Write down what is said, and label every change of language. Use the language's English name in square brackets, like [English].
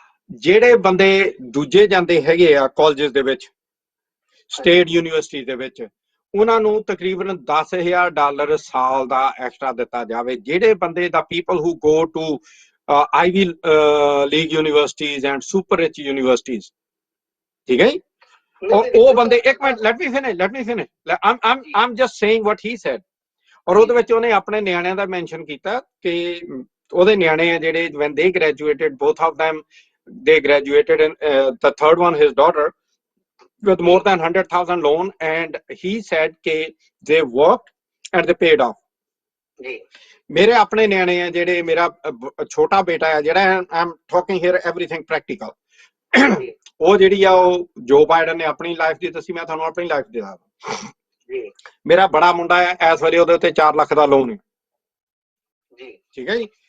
[Punjabi] ਜਿਹੜੇ ਬੰਦੇ ਦੂਜੇ ਜਾਂਦੇ ਹੈਗੇ ਆ ਕਾਲਜਸ ਦੇ ਵਿੱਚ, ਸਟੇਟ ਯੂਨੀਵਰਸਿਟੀ ਦੇ ਵਿੱਚ, ਉਹਨਾਂ ਨੂੰ ਤਕਰੀਬਨ $10,000 ਸਾਲ ਦਾ ਐਕਸਟਰਾ ਦਿੱਤਾ ਜਾਵੇ। ਜਿਹੜੇ ਬੰਦੇ ਦਾ [English] people who go to Ivy League universities and super rich universities, [Punjabi] ਠੀਕ ਹੈ ਜੀ। ਔਰ ਉਹ ਬੰਦੇ, ਇੱਕ minute, [English] Let me finish, I'm just saying what he said. [Punjabi] ਔਰ ਉਹਦੇ ਵਿੱਚ ਉਹਨੇ ਆਪਣੇ ਨਿਆਣਿਆਂ ਦਾ ਮੈਂਸ਼ਨ ਕੀਤਾ ਕਿ ਉਹਦੇ ਨਿਆਣੇ ਆ ਜਿਹੜੇ, [English] when they graduated, both of them, they graduated, and the third one, his daughter, with more than 100,000 loan, and he said कि they worked and they paid off. [Punjabi] ਮੇਰੇ ਆਪਣੇ ਨਿਆਣੇ ਆ ਜਿਹੜੇ, ਮੇਰਾ ਛੋਟਾ ਬੇਟਾ ਆ ਜਿਹੜਾ, [English] I'm talking here everything practical, [Punjabi] ਉਹ ਜਿਹੜੀ ਆ ਉਹ ਜੋ ਬਾਈਡਨ ਨੇ ਆਪਣੀ ਲਾਈਫ ਦੀ ਦੱਸੀ, ਮੈਂ ਤੁਹਾਨੂੰ ਆਪਣੀ ਲਾਈਫ ਦੀ ਦੱਸਦਾ। ਮੇਰਾ ਬੜਾ ਮੁੰਡਾ ਆ, ਇਸ ਵਾਰੀ ਉਹਦੇ ਉੱਤੇ 4 ਲੱਖ ਦਾ ਲੋਨ ਹੈ, ਠੀਕ ਹੈ ਜੀ।